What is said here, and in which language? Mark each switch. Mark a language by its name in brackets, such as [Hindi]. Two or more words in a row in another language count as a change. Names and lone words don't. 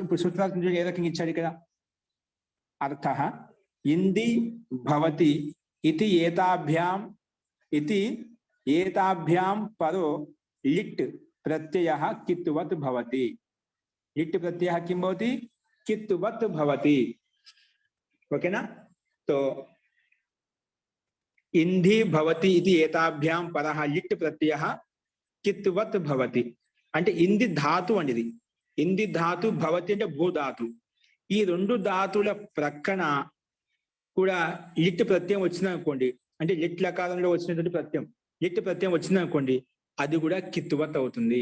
[Telugu] ఇప్పుడు సూత్రార్థం ఏ రకంగా ఇచ్చాడు ఇక్కడ? [Sanskrit] అర్థ ఇంది భవతి ఇతి ఏతాభ్యాం, ఇతి ఏతాభ్యాం పరో లిట్ ప్రత్యయ కిత్వత్ భవతి. లిట్ ప్రత్యయ కిం భవతి? కిత్వత్ భవతి. [Telugu] ఓకేనా? [Sanskrit] तो इंधि भवति इति एताभ्यां परः लिट् प्रत्ययः कित्वत् भवति. [Telugu] అంటే ఇంది ధాతు అనేది. ఇంది ధాతు, భవతి అంటే భూధాతు. ఈ రెండు ధాతుల ప్రక్కన కూడా లిట్ ప్రత్యయం వచ్చింది అనుకోండి, అంటే లిట్ లకారంలో వచ్చినటువంటి ప్రత్యయం, లిట్ ప్రత్యయం వచ్చింది అనుకోండి, అది కూడా కిత్వత్ అవుతుంది.